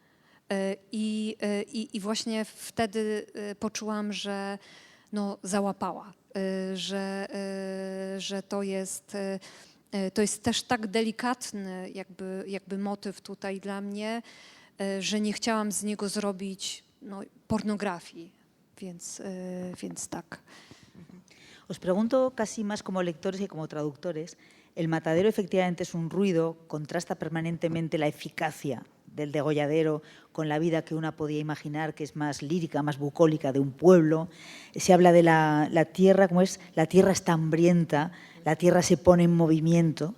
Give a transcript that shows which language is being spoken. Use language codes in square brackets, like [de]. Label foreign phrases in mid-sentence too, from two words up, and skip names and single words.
[pl] I właśnie wtedy poczułam, że no, załapała, że to jest też tak delikatny jakby motyw tutaj dla mnie, że nie chciałam z niego zrobić no, pornografii, więc tak. [es] Os pregunto casi más como lectores que como traductores. El matadero efectivamente es un ruido, contrasta permanentemente la eficacia del degolladero con la vida que una podía imaginar, que es más lírica, más bucólica, de un pueblo. Se habla de la tierra, como es, la tierra está hambrienta, la tierra se pone en movimiento.